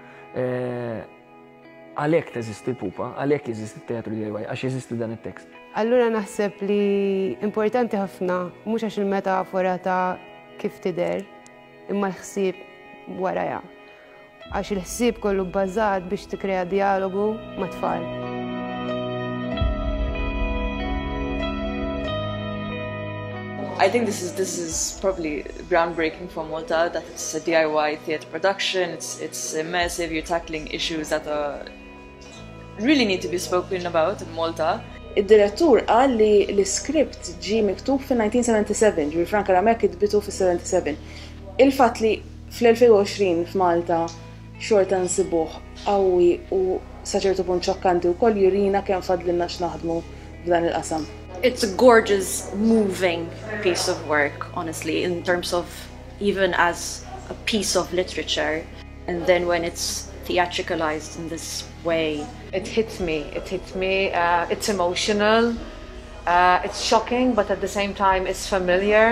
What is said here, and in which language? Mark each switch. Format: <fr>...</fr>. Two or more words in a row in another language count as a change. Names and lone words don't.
<mt>Għalhekk teżisti l-pupa, għalhekk jeżisti t-teatru DIY, għax jeżisti dan it-tekst. Allura naħseb li importanti ħafna mhux għax il-metafora ta' kif tidher imma l-ħsieb warajha. Għax il-ħsieb kollu bbażat biex tikkrea dialogu ma' tfal.</mt> <en>I think this is probably groundbreaking for Malta, that it's a DIY theatre production, it's immersive, you're tackling issues that really need to be spoken about in Malta.</en> <mt>Id-direttur qal li l-iskript ġie miktub fil-1977, ġifieri Franka Ramek idbitu fis-77. Il-fatt li fl-2020 f'Malta xorta nsibuh qawwi u sa ċertu punt xokkanti wkoll jurina kemm fadlilna x'naħdmu f'dan il-qasam.</mt> <en>It's a gorgeous, moving piece of work, honestly, in terms of even as a piece of literature. And then when it's theatricalized in this way. It hits me, it's emotional, it's shocking, but at the same time it's familiar.</en>